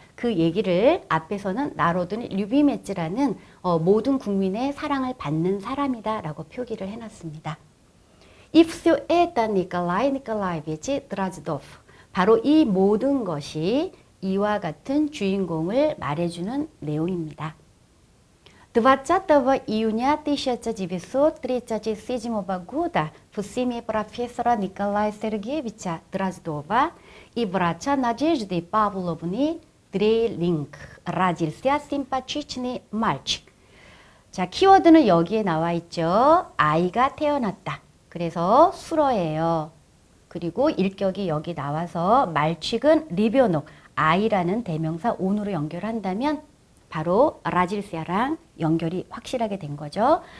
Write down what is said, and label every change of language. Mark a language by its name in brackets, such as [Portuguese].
[Korean] 그 얘기를 앞에서는 나로든 류비메츠라는 모든 국민의 사랑을 받는 사람이다 라고 표기를 해놨습니다. [Russian] Ifsu eta Nikolai Nikolaevich Drazdov. [Korean] 바로 이 모든 것이 이와 같은 주인공을 말해주는 내용입니다. [Russian] 20 июня 1937 года в семье профессора Николая Сергеевича Дроздова и врача Надежды Павловны Дрелинг родился симпатичный мальчик. [Korean] 자, 키워드는 여기에 나와 있죠. 아이가 태어났다. 그래서 수어예요. 그리고 일격이 여기 나와서 말칙은 리변옥, 아이라는 대명사 온으로 연결한다면 바로 라질시아랑 연결이 확실하게 된 거죠.